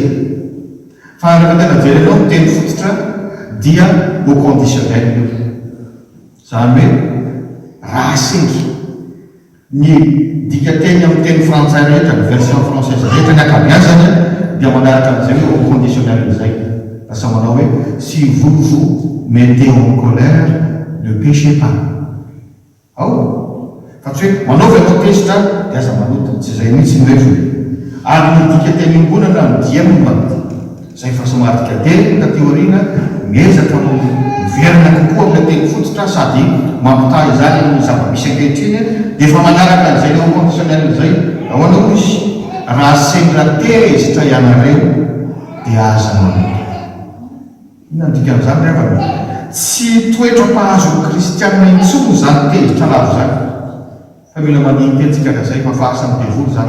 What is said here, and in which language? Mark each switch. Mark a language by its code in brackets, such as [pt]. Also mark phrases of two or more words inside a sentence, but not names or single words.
[mg] Fa rehefa tena jerenao miteny fototra dia [fr] au conditionnel [mg] io zany hoe raha sendra ny dika teny amin'ny teny frantsay rehetra ny [fr] version française [mg] rehetra ny akabeazany dia manaraka amin'izay hoe [fr] au conditionnel [mg] izay lasa manao hoe [fr] si vous mettez en colère ne péchez pas. [mg] Ao fa tsy hoe manao ve anao tezitra dia aza manoto tsy izay mihitsy nyrefo. Ary ny dika teny ombonana ny dia momba zay fa somary dika teny ka teoriana miezaka miverina kokoa amin'ilay teny fototra sady mampitahy izany amin'ny zava-misy ankehitriny dia efa manaraka an'izay le [fr] au conditionnel [mg] izay ao anao izy raha sendra tezitra ianareo dia aza manoto. Inona dika amin'izany rehefa tsy toetra mpahazo kristianina intsony zany tezitra lavo zany fa mila maniny tentsika ka zay fa fahasany devoly zany.